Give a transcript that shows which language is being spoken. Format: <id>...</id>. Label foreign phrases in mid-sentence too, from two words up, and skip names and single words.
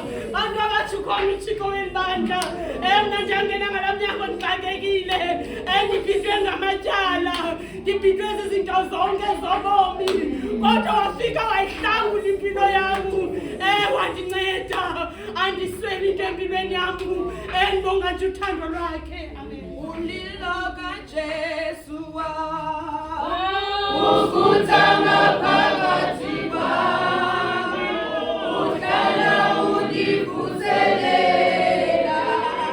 <xh>Bantu abathi ukhona uThixo welibandla. Mna ndiyangena ngala mnyango ndixakekile. Ndibhidwe ngamatyala, ndibhidwe zizinto zonke zobomi. Kodwa wafika wayihlangula impilo yam. Wandinceda, andisweli into empilweni yam. Ndibonga nje uthando lwakhe, amen. Ulilo kaJesu ukuthanga phakathi kwami, uhlala undivuselela.</xh>